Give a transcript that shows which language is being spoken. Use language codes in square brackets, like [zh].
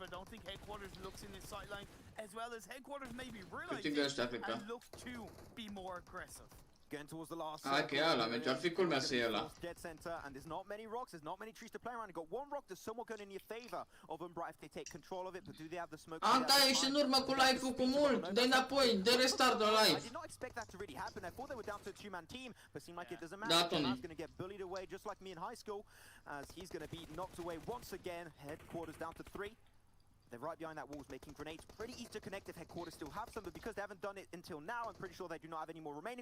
[en] I don't think Headquarters looks in his sideline as well as Headquarters maybe realizing and look to be more aggressive. Going towards the last Che ala, mi già ficcolma siellä. Dead center, and there's not many rocks, there's not many trees to play around. You've got one rock that's somewhat going in your favor of Umbra if they take control of it, but do they have the smoke? [ro] Anta, ești în urmă cu live-ul cu mult, dă-i înapoi, dă restart la live. [en] I did not expect that to really happen. I thought they were down to a 2-man team, but seemed like it doesn't matter. He's going to get bullied away just like me in high school, as he's going to be knocked away once again. Headquarters down to 3. They're right behind that walls making grenades. Pretty easy to connect if Headquarters still have some, but because they haven't done it until now, I'm pretty sure they do not have any more remaining.